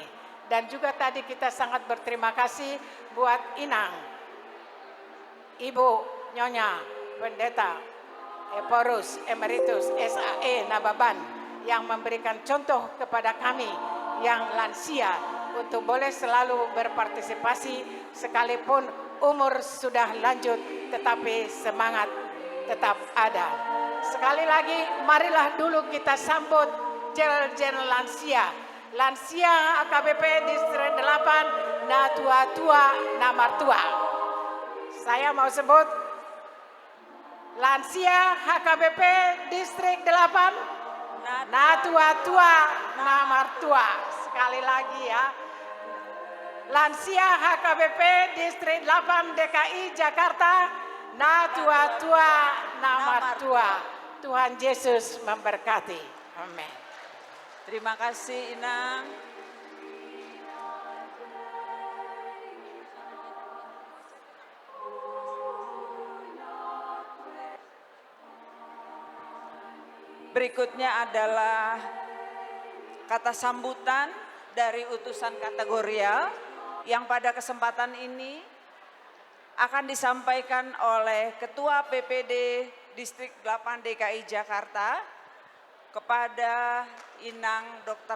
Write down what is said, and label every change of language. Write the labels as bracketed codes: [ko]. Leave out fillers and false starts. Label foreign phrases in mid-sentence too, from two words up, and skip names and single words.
[id] Dan juga tadi kita sangat berterima kasih buat Inang, Ibu Nyonya Pendeta Eporus Emeritus SAE Nababan yang memberikan contoh kepada kami yang lansia untuk boleh selalu berpartisipasi sekalipun umur sudah lanjut tetapi semangat tetap ada. Sekali lagi marilah dulu kita sambut Jel-Jel Lansia. Lansia AKBP Distrik 8 [bbc] na tua-tua na martua. [id] Saya mau sebut Lansia HKBP Distrik 8 [bbc] na tua-tua na martua. [id] Sekali lagi ya. Lansia HKBP Distrik 8 DKI Jakarta [bbc] na tua-tua na martua. [id] Tuhan Yesus memberkati. Amin. Terima kasih Inang. Berikutnya adalah kata sambutan dari utusan kategorial yang pada kesempatan ini akan disampaikan oleh Ketua PPD Distrik 8 DKI Jakarta kepada Inang Dr.